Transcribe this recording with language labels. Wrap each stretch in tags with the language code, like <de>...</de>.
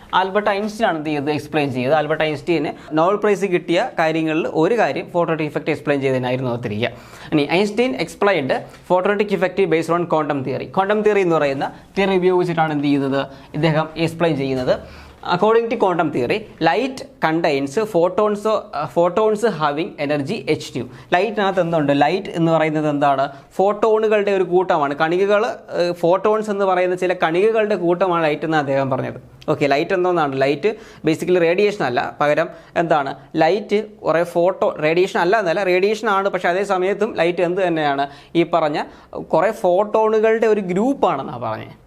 <ml>Albert Einstein ആണ് എന്ത് ചെയ്തത്, എക്സ്പ്ലെയിൻ ചെയ്തത്. ആൽബർട്ട് ഐൻസ്റ്റീന് നോബൽ പ്രൈസ് കിട്ടിയ കാര്യങ്ങളിൽ ഒരു കാര്യം ഫോട്ടോളിറ്റിക് ഇഫക്റ്റ് എക്സ്പ്ലെയിൻ ചെയ്തതിനായിരുന്നു ഓർത്തിരിക്കുക. ഇനി</ml> <en>Einstein explained photolytic effect based on quantum theory.</en> <ml>Quantum theory എന്ന് പറയുന്ന തിയറി ഉപയോഗിച്ചിട്ടാണ് എന്ത് ചെയ്യുന്നത്, ഇദ്ദേഹം എക്സ്പ്ലെയിൻ ചെയ്യുന്നത്.</ml> <en>According to quantum theory, light contains photons having energy hν.</en> <ml>ലൈറ്റിനകത്ത് എന്തുണ്ട്? ലൈറ്റ് എന്ന് പറയുന്നത് എന്താണ്? ഫോട്ടോണുകളുടെ ഒരു കൂട്ടമാണ്. കണികകൾ, ഫോട്ടോൺസ് എന്ന് പറയുന്ന ചില കണികകളുടെ കൂട്ടമാണ് ലൈറ്റ് എന്ന് അദ്ദേഹം പറഞ്ഞത്. ഓക്കെ, ലൈറ്റ് എന്തോന്നാണ്? ലൈറ്റ് ബേസിക്കലി റേഡിയേഷൻ അല്ല, പകരം എന്താണ്? ലൈറ്റ് കുറേ റേഡിയേഷൻ അല്ല എന്നല്ല, റേഡിയേഷൻ ആണ്. പക്ഷേ അതേ സമയത്തും ലൈറ്റ് എന്ത് തന്നെയാണ്? ഈ പറഞ്ഞ കുറേ ഫോട്ടോണുകളുടെ ഒരു ഗ്രൂപ്പാണെന്നാണ് പറഞ്ഞത്.</ml>